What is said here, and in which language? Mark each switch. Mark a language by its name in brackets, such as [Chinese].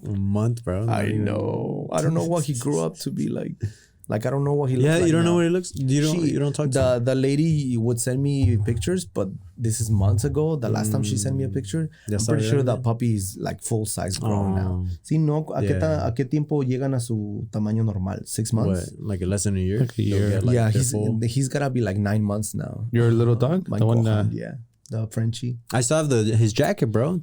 [English] A month, bro. I know. I don't know what he grew up to be like. Like I don't know what he looks like. Yeah, you don't now. know what he looks. You don't talk to the lady would send me pictures, but this is months ago. The last time she sent me a picture, I'm pretty sure that puppy is like full size grown now. [Spanish] Sí, no. ¿A qué tiempo llegan a su tamaño normal? [English] 6 months. What, like less than a year? Like a year. Yeah, he's gotta be like 9 months now. Your little dog, My the one. yeah, the Frenchie. I still have his jacket, bro.